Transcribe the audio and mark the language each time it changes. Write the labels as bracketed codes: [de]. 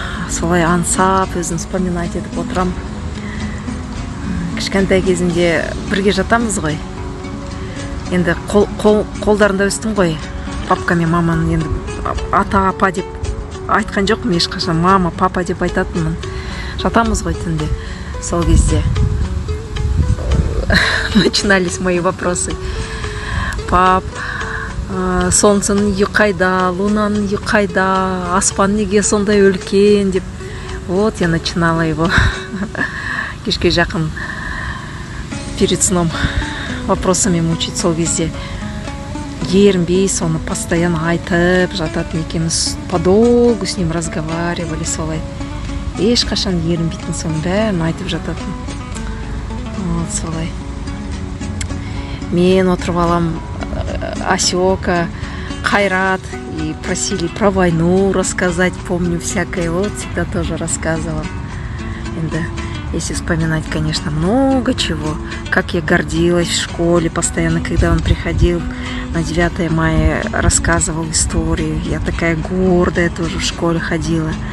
[kk] Солай аңсап, өзін вспоминать етіп отырам. Кішкентай кезімде бірге жатамыз ғой. Енді қолдарында өстім ғой. Папка мен маманың енді ата, апа деп айтқан жоқпын ешқашан. Мама, папа деп айтатынмын. Жатамыз ғой түнде. Сол кезде [ru] начинались мои вопросы. [kk] Пап, солнцаның үйі қайда, лунаның үйі қайда, аспан неге сондай үлкен деп. [ru] Вот я начинала его [kk] кешке жақын [ru] перед сном вопросами мучить. [kk] Сол кезде ерінбей соны постоянно айтып жататын екенбіз. [ru] Подолгу с ним разговаривали солай. [kk] Ешқашан ерінбейтін, соның бәрін айтып жататын. Вот солай. Мен отырып алам, [ru] Асёка, Қайрат, и просили про войну рассказать, помню всякое, вот всегда тоже рассказывала. Енді, если вспоминать, конечно, много чего, как я гордилась в школе постоянно, когда он приходил на 9 мая, рассказывал историю, я такая гордая тоже в школе ходила.